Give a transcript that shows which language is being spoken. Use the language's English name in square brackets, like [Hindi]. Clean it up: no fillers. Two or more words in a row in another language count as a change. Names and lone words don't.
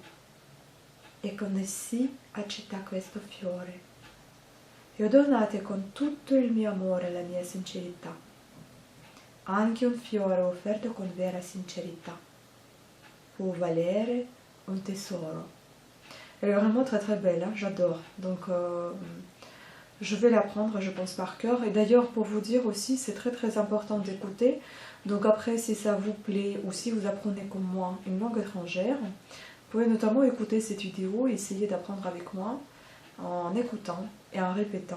[Italian] E con essi accetta questo fiore. E ho donato con tutto il mio amore la mia sincerità. Anche un fiore offerto con vera sincerità può valere un tesoro. [French] Elle est vraiment très très belle, hein, j'adore. Donc je vais l'apprendre, je pense, par cœur. Et d'ailleurs, pour vous dire aussi, c'est très très important d'écouter. Donc après, si ça vous plaît ou si vous apprenez comme moi une langue étrangère, vous pouvez notamment écouter cette vidéo et essayer d'apprendre avec moi en écoutant et en répétant.